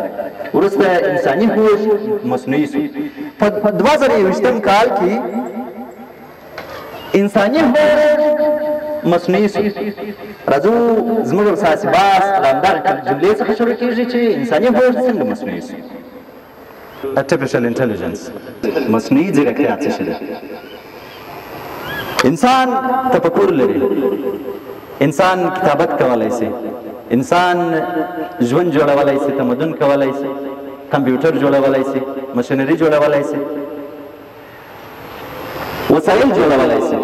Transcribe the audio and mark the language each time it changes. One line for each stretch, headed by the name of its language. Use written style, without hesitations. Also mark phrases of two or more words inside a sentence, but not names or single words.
Pashto: وروسته انساني هوش مصنوعي سو. په 2021 کال کې انساني هوش مصنوعي سو. راځو زموږ اساسي بحث له همدغه جملې څخه شروع کېږي چې انساني هوش څنګه مصنوعي سو.
English: artificial intelligence
Pashto: مصنوعي ځیرکتیا څه شی ده؟ انسان تفکر لري، انسان کتابت کولی سي، انسان ژوند جوړولی سي، تمدن کولی سي، کمپیوټر جوړولی سي، مشینري جوړولی سي، وسایل جوړولی سي.